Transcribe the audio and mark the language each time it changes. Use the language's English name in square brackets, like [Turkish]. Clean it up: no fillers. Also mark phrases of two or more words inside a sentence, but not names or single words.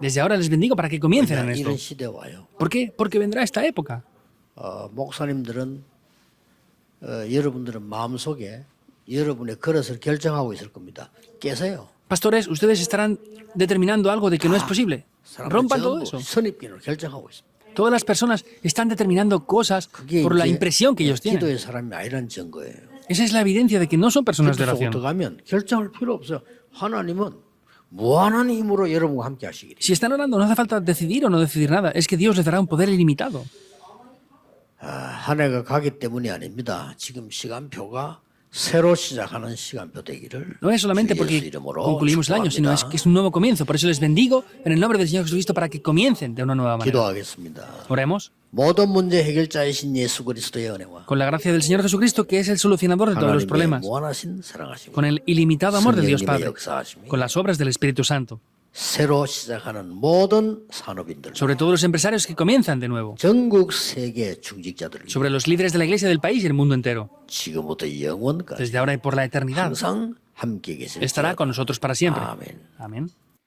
[Spanish] Desde ahora les bendigo para que comiencen en esto. [Korean] 이런 시대 와요. [Spanish] ¿Por qué? Porque vendrá esta época. [Korean] 목사님들은 여러분들은 마음속에 여러분의 그릇을 결정하고 있을 겁니다. 깨세요. [Spanish] Pastores, ustedes estarán determinando algo de que no es posible. Rompan todo eso. [Korean] 선입견을 결정하고 있습니다. [Spanish] Todas las personas están determinando cosas [Korean] 그게 [Spanish] por la [Korean] 이제 [Spanish] impresión que ellos tienen. [Korean] 기도의 사람이 아니라는 증거예요. [Spanish] Esa es la evidencia de que no son personas de [Korean] 필터 속으로 [Spanish] oración. [Korean] 들어가면 결정할 필요 없어요. 하나님은 무한한 힘으로 여러분과 함께 하시기를. [Spanish] Si están orando, no hace falta decidir o no decidir nada. Es que Dios les dará un poder ilimitado. [Korean] 한 해가 가기 때문이 아닙니다. 지금 시간표가 새로 시작하는 시간표 되기를 [Spanish] No es solamente [Korean] 주 예수 [Spanish] porque [Korean] 이름으로 [Spanish] concluimos el año, sino es [Korean] 축복합니다. [Spanish] que es un nuevo comienzo. Por eso les bendigo en el nombre del Señor Jesucristo para que comiencen de una nueva manera. [Korean] 기도하겠습니다. [Spanish] Oremos. [Korean] 모든 문제 해결자이신 예수 그리스도의 은혜와 [Spanish] Con la gracia del Señor Jesucristo, que es el solucionador de todos los [Korean] 하나님의 [Spanish] problemas. [Korean] 무한하신 사랑하심과 [Spanish] Con el ilimitado amor de Dios [Korean] 성령님의 [Spanish] Padre. [Korean] 역사하심이 [Spanish] Con las obras del Espíritu Santo. [Korean] 새로 시작하는 모든 산업인들, [Spanish] Sobre todos los empresarios que comienzan de nuevo. [Korean] 전국 세계 중직자들 [Spanish] Sobre los líderes de la iglesia del país y el mundo entero. [Korean] 지금부터 영원까지 [Spanish] Desde ahora y por la eternidad. [Korean] 항상 함께 계실 [Spanish] Estará con nosotros para siempre. [Korean] 아멘. [Spanish] Amén.